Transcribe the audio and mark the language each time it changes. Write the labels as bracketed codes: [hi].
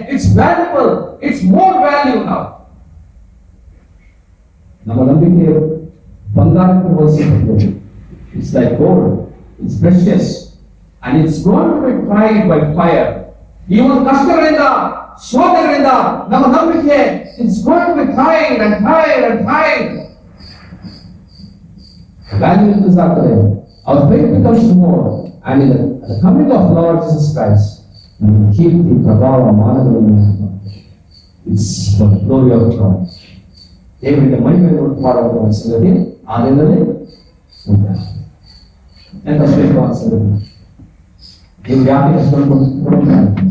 [en] It's valuable, it's more value. [kn] ನಾವು ನಮ್ಮ ನಂಬಿಕೆ ಬಂಗಾರಕ್ಕೆ ಹೋಲಿಸಲ್ಪಟ್ಟಿದೆ. [en] It's like gold, it's precious and it's going to be tried by fire. [kn] ಈ ಒಂದು ಕಷ್ಟಗಳಿಂದ ಶೋಧಗಳಿಂದ ನಮ್ಮ ನಂಬಿಕೆ [en] It's going to be tried and tried and tried. [kn] Value increase ಆಗ್ತದೆ. [en] Our faith becomes more, and in the coming of Lord Jesus Christ, [kn] ಕೀರ್ತಿ ಪ್ರಭಾವ ಮಾನಗಳನ್ನು [en] It's for the glory of God. [kn] ದೇವರಿಗೆ ಮಹಿಮೆಯನ್ನು ಉಂಟು ಮಾಡುವ ಒಂದು ಸಂಗತಿ ಆದಿನಲ್ಲಿ ಉಂಟಾಗಿದೆ. ಎಂತ ಶ್ರೇಷ್ಠವಾದ ಸಂಗತಿ! ದೇವರು ಯಾಕೆ ಕಷ್ಟವನ್ನು ಕೊಡುತ್ತಾರೆ?